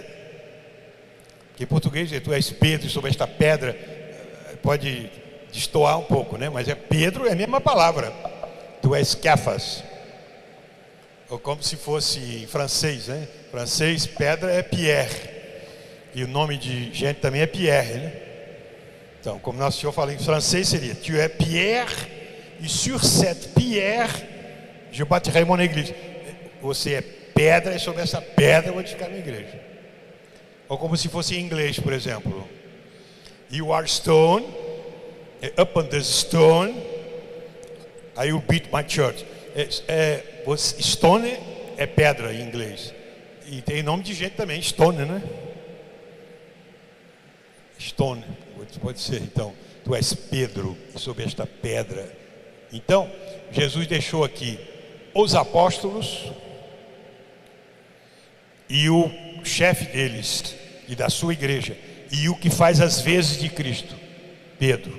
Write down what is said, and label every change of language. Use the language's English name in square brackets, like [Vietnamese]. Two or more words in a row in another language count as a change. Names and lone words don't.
[Portuguese] Porque em português tu és Pedro, e sobre esta pedra pode destoar um pouco, né? Mas é Pedro, é a mesma palavra. Tu és Kefas. Ou como se fosse em francês, né? Em francês, pedra é Pierre. E o nome de gente também é Pierre, né? Então, como nosso Senhor fala em francês, seria: [French] tu es Pierre, e sur cette pierre je bâtirai mon église. Você é pedra, e sobre essa pedra eu vou edificar minha igreja. Ou como se fosse em inglês, por exemplo: [English] you are stone, upon the stone I will build my church. [Portuguese] Stone é pedra em inglês. E tem nome de gente também, Stone, né? Stone, pode ser. Então, tu és Pedro, sobre esta pedra. Então, Jesus deixou aqui os apóstolos e o chefe deles e da sua igreja, e o que faz as vezes de Cristo, Pedro.